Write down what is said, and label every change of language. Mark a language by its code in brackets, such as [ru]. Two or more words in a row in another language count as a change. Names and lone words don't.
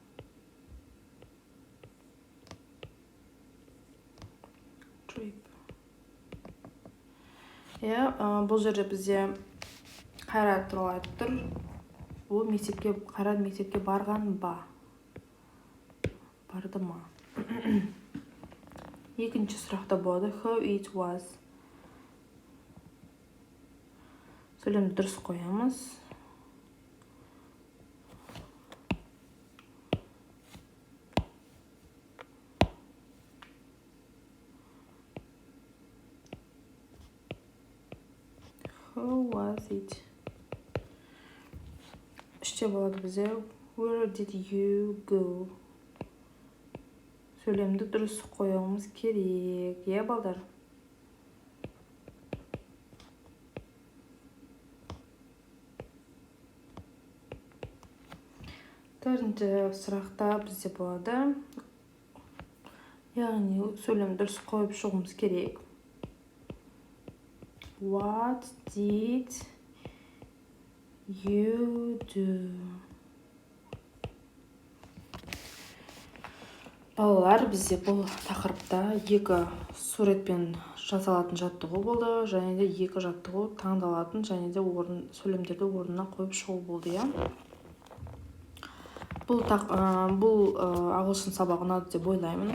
[en] Trip. [kk] Бұл жерде бізде Қайрат туралы айтып тұр. Бұл Қайрат мектепке барған ба? Барды ма? Екінші сұрақта болады [en] how it was. [kk] Сөйлемді дұрыс қоямыз. [en] How was it? [kk] Үште болады бізде [en] where did you go? [kk] Сөйлемді дұрыс қоямыз керек. Балдар. Төртінші сұрақта бізде болады. Яғни сөйлемді дұрыс қойып шығуымыз керек. [en] What did you do? [kk] Балалар, бізде бұл тақырыпта екі суретпен жасалатын жаттығу болды, және де екі жаттығу таңдалатын, және де сөйлемдерді орнына қойып шығу болды, Бұл ағылшын сабағы ұнады деп ойлаймын.